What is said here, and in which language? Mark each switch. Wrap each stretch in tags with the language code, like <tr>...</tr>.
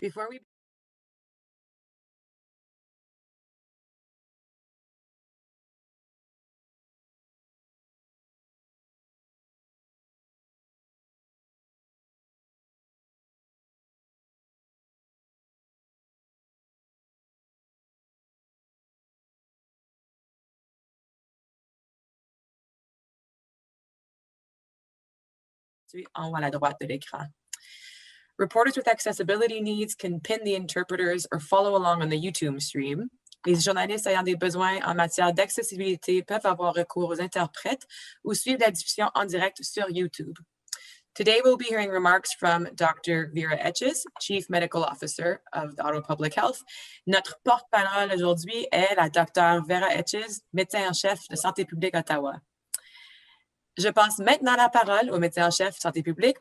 <en>Before we</en> <fr>en haut à la droite de l'écran.</fr> <en>Reporters with accessibility needs can pin the interpreters or follow along on the YouTube stream.</en> <fr>Les journalistes ayant des besoins en matière d'accessibilité peuvent avoir recours aux interprètes ou suivre la diffusion en direct sur YouTube.</fr> <en>Today, we'll be hearing remarks from Dr. Vera, Chief Medical Officer of the Ottawa Public Health.</en> <fr>Notre porte-parole aujourd'hui est la Dr. Vera, médecin en chef de Santé publique Ottawa. Je passe maintenant la parole au médecin en chef de Santé publique.</fr>